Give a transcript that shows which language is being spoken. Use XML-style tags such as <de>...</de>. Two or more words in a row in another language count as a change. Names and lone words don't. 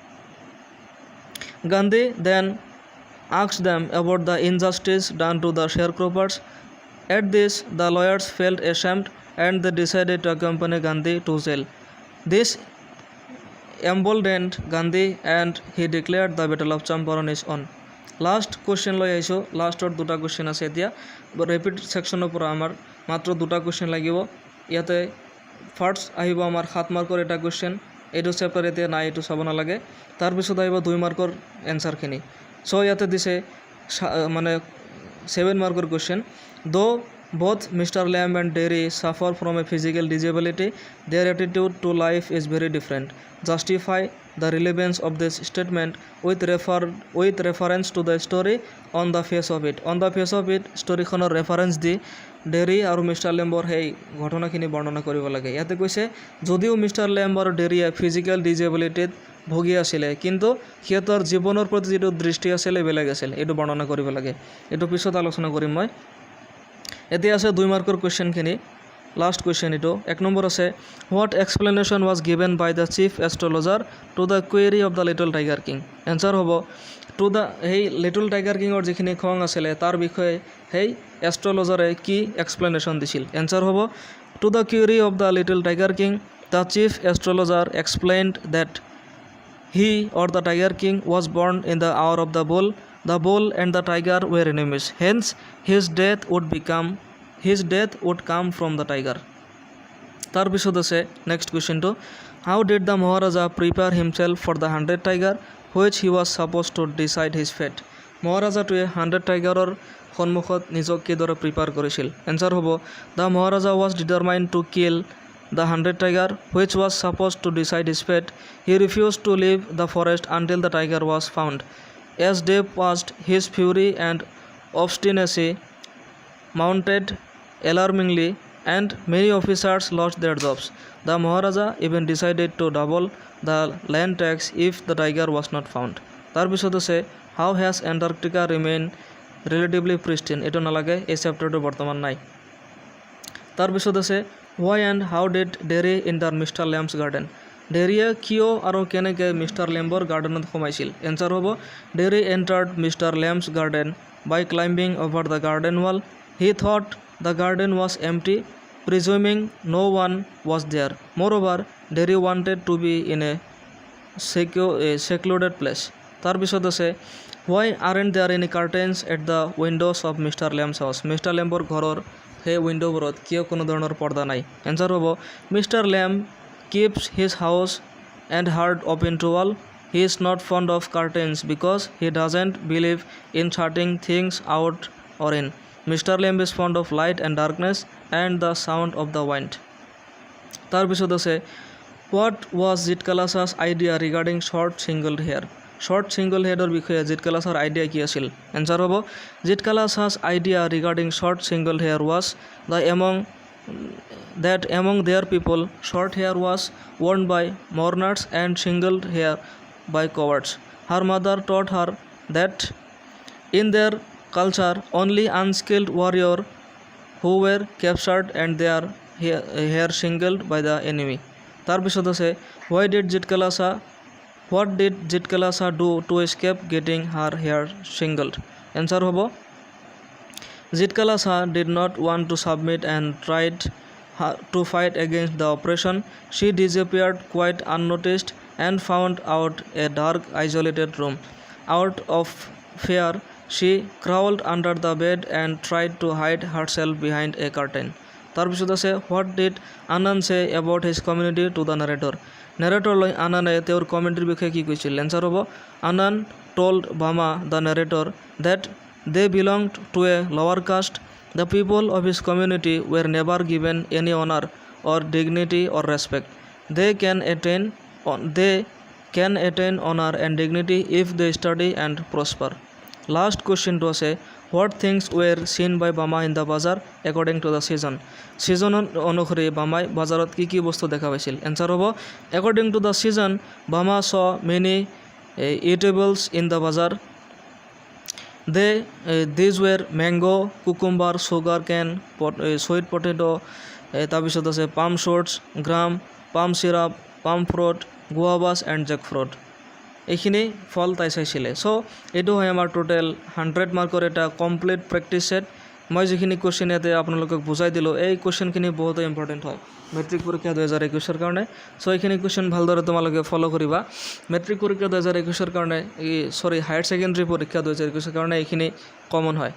<en>Gandhi then asked them about the injustice done to the sharecroppers. At this, the lawyers felt ashamed and they decided to accompany Gandhi to jail. This emboldened Gandhi and he declared the Battle of Champaran is on.</en> <as>লাষ্ট কুৱেশ্যন লৈ আহিছোঁ। লাষ্টৰ দুটা কুৱেশ্যন আছে এতিয়া</as> <en>rapid section</en> <as>পৰা আমাৰ মাত্ৰ দুটা কুৱেশ্যন লাগিব। ইয়াতে ফাৰ্ষ্ট আহিব আমাৰ 7 মাৰ্কৰ এটা কুৱেশ্যন, এইটো চেপ্টাৰ এতিয়া নাই, এইটো চাব নালাগে। তাৰপিছত আহিব 2 মাৰ্কৰ এনচাৰখিনি। চ' ইয়াতে দিছে মানে 7 মাৰ্কৰ কুৱেশ্যন।</as> <en>Though both Mr. Lamb and Derry suffer from a physical disability, their attitude to life is very different. Justify the relevance of this statement with reference to the story on the face of it. On the face of it</en> <as>storyখনৰ ৰেফাৰেঞ্চ দি ডেৰী আৰু মিষ্টাৰ লেম্বৰ সেই ঘটনাখিনি বৰ্ণনা কৰিব লাগে। ইয়াতে কৈছে যদিও মিষ্টাৰ লেম্ব আৰু ডেৰীয়ে</as> <en>physical disability</en> <as>ভুগি আছিলে কিন্তু সিহঁতৰ জীৱনৰ প্ৰতি যিটো দৃষ্টি আছিলে বেলেগ আছিলে, এইটো বৰ্ণনা কৰিব লাগে। এইটো পিছত আলোচনা কৰিম মই। এতিয়া আছে 2 মাৰ্কৰ কুৱেশ্যনখিনি।</as> <en>last question</en> <as>এইটো 1 নম্বৰ আছে</as> <en>what explanation was given by the chief astrologer to the query of the little tiger king.</en> <as>এনচাৰ হ'ব</as> <en>to the</en> <as>সেই</as> <en>little tiger</en> <as>কিঙৰ যিখিনি খং আছিলে তাৰ বিষয়ে সেই এষ্ট্ৰলজাৰে কি এক্সপ্লেনেশ্যন দিছিল। এনচাৰ হ'ব</as> <en>to the query of the little tiger king the chief astrologer explained that he or the tiger king was born in the hour of the bull. The bull and the tiger were enemies, hence his death would come from the tiger.</en> <as>তার পিছত আছে নেক্সট কুৱেশ্যনটো</as> <en>how did the Maharaja prepare himself for the 100 tiger which he was supposed to decide his fate.</en> <as>মহাৰাজাটোৱে 100 টাইগাৰৰ সন্মুখত নিজক কিদৰে প্ৰিপেয়াৰ কৰিছিল। এনচাৰ হ'ব</as> <en>the Maharaja was determined to kill the 100 tiger which was supposed to decide his fate. He refused to leave the forest until the tiger was found. As day passed, his fury and obstinacy mounted alarmingly and many officers lost their jobs. The Maharaja even decided to double the land tax if the tiger was not found.</en> <as>তার পিছত আছে</as> <en>how has Antarctica remained relatively pristine.</en> <as>এইটো নালাগে, এই চেপ্টাৰটো বৰ্তমান নাই। তার পিছত আছে</as> <en>why and how did Derry enter Mr. Lamb's garden.</en> <as>ডেৰীয়ে কিয় আৰু কেনেকৈ মিষ্টাৰ লেম্বৰ গাৰ্ডেনত সোমাইছিল। এনচাৰ হ'ব</as> <en>Derry entered Mr. Lamb's garden by climbing over the garden wall. he thought the garden was empty presuming no one was there. Moreover, Derry wanted to be in a secluded place.</en> <as>তার পিছত আছে</as> <en>why aren't there any curtains at the windows of Mr. Lamb's house? Mr.</en> <as>Lambৰ ঘৰৰ সেই উইণ্ডোবোৰত কিয় কোনো ধৰণৰ পৰ্দা নাই? এনচাৰ হ'ব Mr.</as> <en>Lamb keeps his house and heart open to all. He is not fond of curtains because he doesn't believe in shutting things out or in. Mr. Lamb is fond of light and darkness and the sound of the wind.</en> <as>তার পিছত আছে</as> <en>what was Zitkalasa idea regarding short single hair? Short single headৰ</en> <as>বিষয়ে Zitkalasa idea কি আছিল?</as> <en>এনচাৰ হ'ব Zitkalasa idea regarding short single hair was that among their people short hair was worn by mourners and single hair by cowards. Her mother taught her that in their culture only unskilled warrior who were captured and their hair singled by the enemy.</en> <as>তার পিছত আছে</as> <en>what did Zitkalasa do to escape getting her hair singled? Answer হ'ব Zitkalasa did not want to submit and tried to fight against the oppression. She disappeared quite unnoticed and found out a dark isolated room. Out of fear, she crawled under the bed and tried to hide herself behind a curtain.</en> <as>তার পিছত আছে</as> <en>what did Anand say about his community to the narrator?</en> <as>Narrator লৈ আনন্দে তেওঁৰ কমিউনিটিৰ বিষয়ে কি কৈছিল? এনচাৰ হ'ব</as> <en>Anand told Bama the narrator that they belonged to a lower caste. The people of his community were never given any honor or dignity or respect. They can attain honor and dignity if they study and prosper. Last question to say what things were seen by Bama in the bazaar according to the season?</en> <as>Season অনুসৰি বামাই বাজাৰত কি বস্তু দেখা পাইছিল? এনচাৰ হ'ব</as> <en>according to the season Bama saw many eatables in the bazaar. These were mango, cucumber, sugar cane, sweet potato,</en> <as>তাৰপিছত আছে</as> <en>palm shoots, gram, palm syrup, palm fruit, guavas and jackfruit.</en> <as>এইখিনি ফল তাই চাইছিলে। চ' এইটো হয় আমাৰ টোটেল 100 মাৰ্কৰ এটা</as> <en>complete practice set.</en> <as>মই যিখিনি কুৱেশ্যন ইয়াতে আপোনালোকক বুজাই দিলোঁ এই কুৱেশ্যনখিনি বহুত ইম্পৰ্টেণ্ট হয় মেট্ৰিক পৰীক্ষা 2021 কাৰণে। চ' এইখিনি কুৱেশ্যন ভালদৰে তোমালোকে ফ'ল' কৰিবা। মেট্ৰিক পৰীক্ষা 2021 কাৰণে</as> <en>higher secondary</en> <as>পৰীক্ষা 2021 কাৰণে এইখিনি কমন হয়।</as>